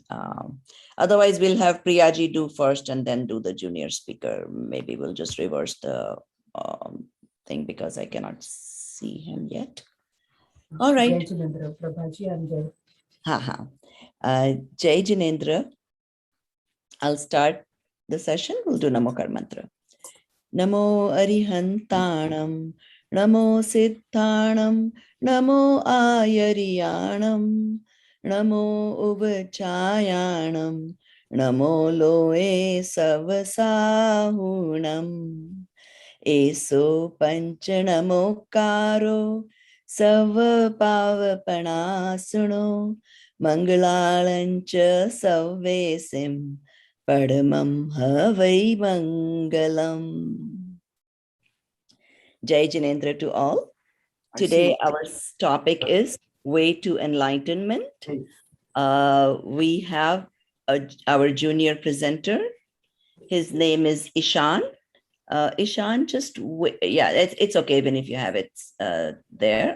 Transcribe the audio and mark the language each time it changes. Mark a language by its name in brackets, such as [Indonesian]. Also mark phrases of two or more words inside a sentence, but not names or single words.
[English] Otherwise, we'll have Priyaji do first and then do the junior speaker. Maybe we'll just reverse the thing because I cannot see him yet. All right. [Hindi] Jai Jinendra, Prabhaji and Jai. Jai Jinendra. [English] I'll start the session. We'll do Namo Kar Mantra. [Prakrit languages] Namo Arihantanam, Namo Siddhanam, Namo Ayariyanam, Namo Uvachayanam, Namo Loe Savasahunam, Eso Panchanamokaro, Savapavapanaasuno, Mangalalancha Savesim, Padamam Havai Mangalam. [Hindi] Jai Jinendra [English] to all. Today our topic is Way to Enlightenment. We have our junior presenter. His name is Ishan. Ishan, it's okay even if you have it there.